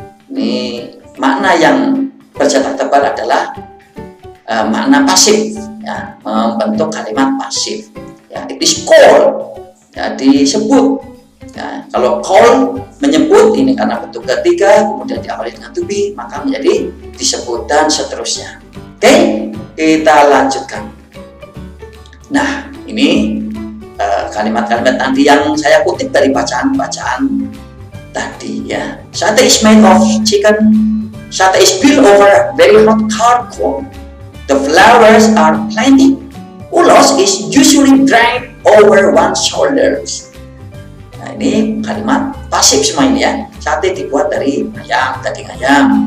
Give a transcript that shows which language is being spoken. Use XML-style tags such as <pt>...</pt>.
<id>Ini makna yang bercetak tebal adalah makna pasif, ya, membentuk kalimat pasif.</id> <en>Ya, it is called, ya, disebut.</en> <id>Ya, kalau call menyebut ini karena bentuk ketiga kemudian diawali dengan to be maka menjadi disebut dan seterusnya. Oke, kita lanjutkan. Nah, ini kalimat-kalimat tadi yang saya kutip dari bacaan-bacaan tadi ya.</id> <en>Sate is made of chicken. Sate is built over very hot charcoal. The flowers are plenty. Ulos is usually dragged over one's shoulders.</en> <id>Nah, ini kalimat pasif semua ini ya. Sate dibuat dari ayam, daging ayam.</id>